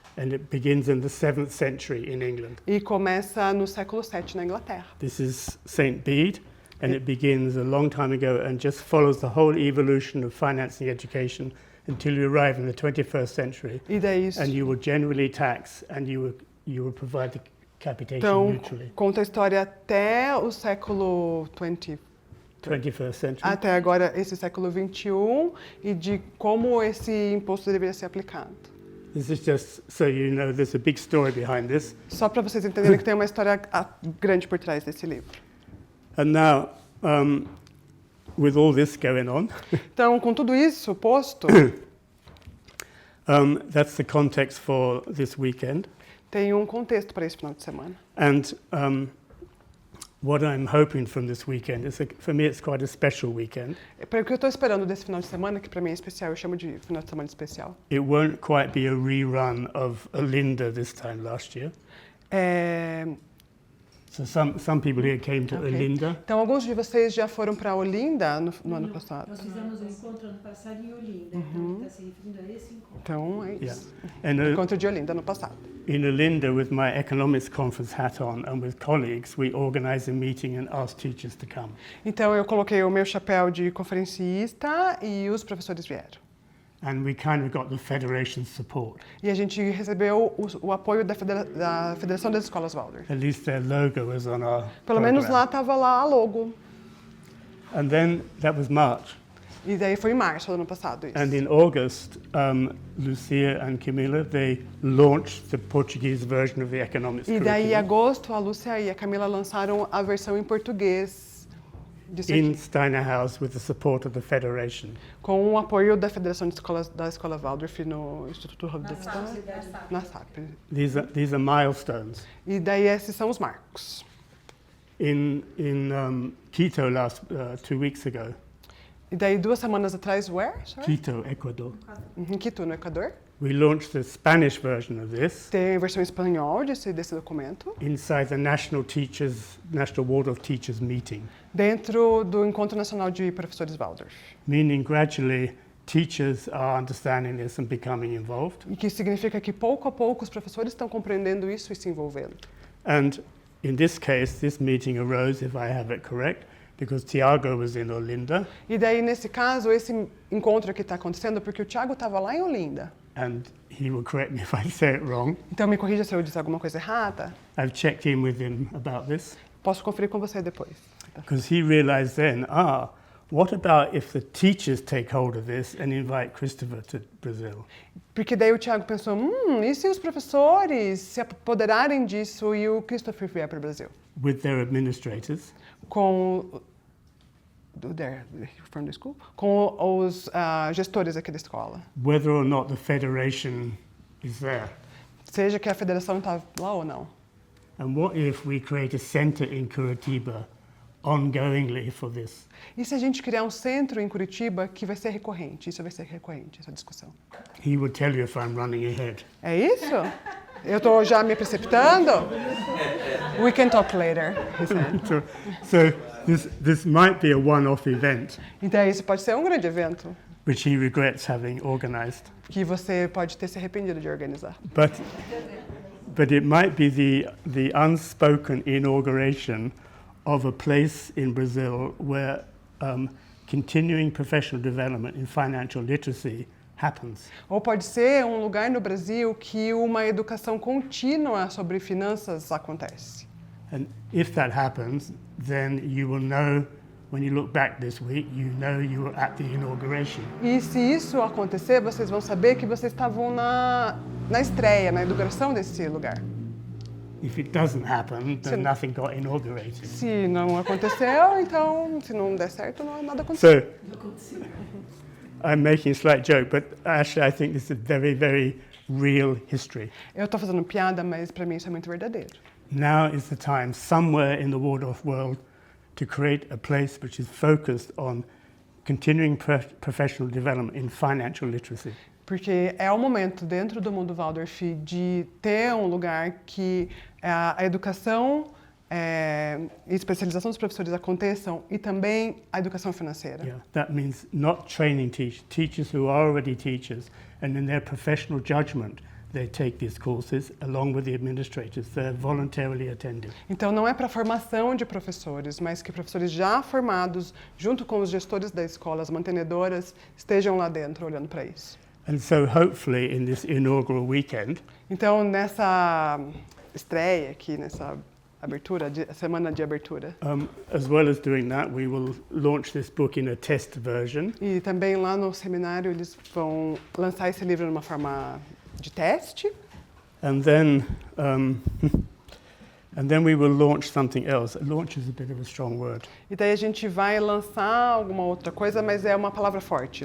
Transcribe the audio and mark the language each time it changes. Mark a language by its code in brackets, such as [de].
[en] And it begins in the 7th century in England. [pt] E começa no século VII na Inglaterra. [en] This is St. Bede, and it begins a long time ago and just follows the whole evolution of financing education until you arrive in the 21st century. [pt] E daí, [en] And you will generally tax, and you will provide the capitation [pt] então, [en] neutrally. [pt] conta a história até o século [en] 21st century. [pt] até agora esse século XXI e de como esse imposto deveria ser aplicado. [en] This is just so you know there's a big story behind this. [pt] Só para vocês entenderem que tem uma história grande por trás desse livro. [en] And now, with all this going on, [pt] Então, com tudo isso posto, [en] that's the context for this weekend. [pt] tem um contexto para esse final de semana. [en] And what I'm hoping from this weekend is, for me, it's quite a special weekend. [pt] Para o que eu estou esperando desse final de semana, que para mim é especial, eu chamo de final de semana especial. [en] It won't quite be a rerun of Olinda this time last year. [pt] É, [en] So some people here came to Ok. Olinda. [pt] Então, alguns de vocês já foram para Olinda no ano passado. Nós fizemos um encontro ano passado em Olinda, então está se referindo a esse encontro. Então, é Yeah. isso. [en] And [pt] Encontro de Olinda no passado. [en] in Olinda, with my economics conference hat on and with colleagues, we organized a meeting and asked teachers to come. [pt] Então, eu coloquei o meu chapéu de conferencista e os professores vieram. [en] And we kind of got the federation's support. [pt] E a gente recebeu o apoio da Federação das Escolas Waldorf. [en] At least their logo was on our [pt] Pelo menos [en] program. [pt] lá estava lá a logo. [en] And then that was March. [pt] E daí foi em março do ano passado isso. [en] And in August, Lucia and Camila, they launched the Portuguese version of the economics [pt] E daí, em [en] curriculum [pt] agosto, a Lúcia e a Camila lançaram a versão em português disso [en] in [pt] aqui, [en] Steiner House with the support of the Federation. [pt] com o apoio da Federação de Escolas da Escola Waldorf no Instituto Na Rodolfo SAP. na SAP. [en] These are milestones. [pt] E daí esses são os marcos. [en] In Quito 2 weeks ago, [pt] E daí 2 semanas atrás, [en] where? Sorry? Quito, Ecuador, [pt] Em Quito, no Equador. [en] we launched the Spanish version of this [pt] Tem a versão em espanhol desse documento, [en] inside the National Waldorf Teachers meeting, [pt] dentro do Encontro Nacional de Professores Waldorf. [en] meaning gradually teachers are understanding this and becoming involved. [pt] E que significa que pouco a pouco os professores estão compreendendo isso e se envolvendo. [en] And in this case, this meeting arose, if I have it correct, because Tiago was in Olinda [pt] E daí, nesse caso, esse encontro aqui está acontecendo porque o Thiago estava lá em Olinda. [en] and he will correct me if I say it wrong. [pt] Então, me corrija se eu disser alguma coisa errada. [en] I've checked in with him about this [pt] Posso conferir com você depois. [en] because he realized then, what about if the teachers take hold of this and invite Christopher to Brazil? [pt] Porque daí o Thiago pensou, e se os professores se apoderarem disso e o Christopher vier para o Brasil? [en] With their administrators, [pt] Com [en] from the school? [pt] Com os gestores aqui da escola. [en] whether or not the federation is there. [pt] Seja que a federação está lá ou não. [en] And what if we create a center in Curitiba ongoingly for this? [pt] E se a gente criar um centro em Curitiba que vai ser recorrente? Isso vai ser recorrente, essa discussão. [en] He would tell you if I'm running ahead. [pt] É isso? Eu estou já me precipitando? [en] We can talk later, he said. So this might be a one-off event, [pt] Então isso pode ser um grande evento [en] which he regrets having organized. [pt] que você pode ter se arrependido de organizar. [en] But it might be the unspoken inauguration of a place in Brazil where continuing professional development in financial literacy happens. [pt] Ou pode ser um lugar no Brasil que uma educação contínua sobre finanças acontece. [en] And if that happens, then you will know, when you look back this week, you know you were at the inauguration. [pt] E se isso acontecer, vocês vão saber que vocês estavam na estreia, na inauguração desse lugar. [en] If it doesn't happen, then [pt] Sim. [en] nothing got inaugurated. [pt] Se não aconteceu, então, se não der certo, nada aconteceu. [en] So, I'm making a slight joke, but actually I think this is very, very real history. [pt] Eu estou fazendo piada, mas para mim isso é muito verdadeiro. [en] Now is the time, somewhere in the Waldorf world, to create a place which is focused on continuing professional development in financial literacy. [pt] Porque é o momento dentro do mundo Waldorf de ter um lugar que a educação e especialização dos professores aconteçam e também a educação financeira. [en] Yeah, that means not training teachers who are already teachers, and in their professional judgment, they take these courses along with the administrators. They're voluntarily attended. [pt] Então não é para formação de professores, mas que professores já formados, junto com os gestores da escola, as mantenedoras, estejam lá dentro olhando para isso. [en] And so hopefully in this inaugural weekend, [pt] Então nessa estreia aqui, nessa abertura, semana de abertura, [en] as well as doing that, we will launch this book in a test version. [pt] e também lá no seminário eles vão lançar esse livro numa forma de teste. [en] And then, and then we will launch something else. Launch is a bit of a strong word. [pt] E daí a gente vai lançar alguma outra coisa, mas é uma palavra forte.